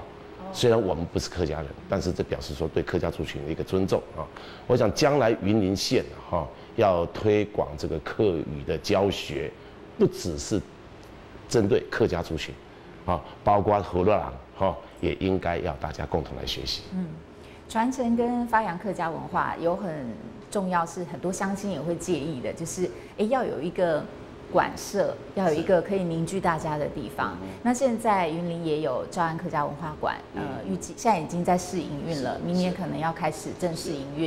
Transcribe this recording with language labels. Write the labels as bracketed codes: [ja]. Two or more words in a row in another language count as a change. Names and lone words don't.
[zh] 雖然我們不是客家人，但是這表示說對客家族群的一個尊重我想將來雲林縣要推廣這個客語的教學，不只是針對客家族群包括河洛人也應該要大家共同來學習。傳承跟發揚客家文化有很重要，是很多鄉親也會介意的，就是要有一個馆舍，要有一个可以凝聚大家的地方。那现在云林也有诏安客家文化馆，预计现在已经在试营运了，明年可能要开始正式营运。